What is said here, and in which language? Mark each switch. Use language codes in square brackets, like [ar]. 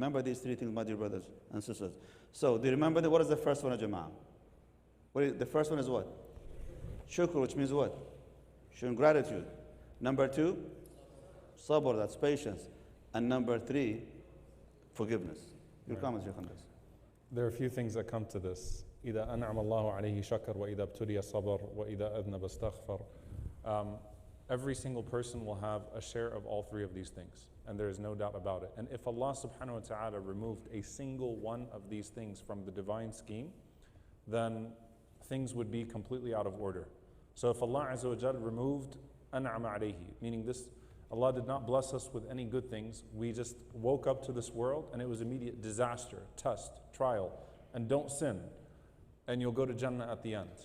[en] Remember these 3 things, my dear brothers and sisters. So do you remember what is the first one, Jama'ah? The first one is what? Shukr, which means what? Showing gratitude. Number 2, sabr, that's patience. And number 3, forgiveness. Your comments, Shaykh, on this? There are a few things that come to this. [ar] إذا أنعم الله عليه شكر وإذا ابتلي صبر وإذا أذنب استغفر. [en] Every single person will have a share of all 3 of these things, and there is no doubt about it. And if Allah subhanahu wa ta'ala removed a single one of these things from the divine scheme, then things would be completely out of order. So if Allah Azza wa Jal removed an'ama alayhi, meaning this, Allah did not bless us with any good things, we just woke up to this world and it was immediate disaster, test, trial, and don't sin, and you'll go to Jannah at the end.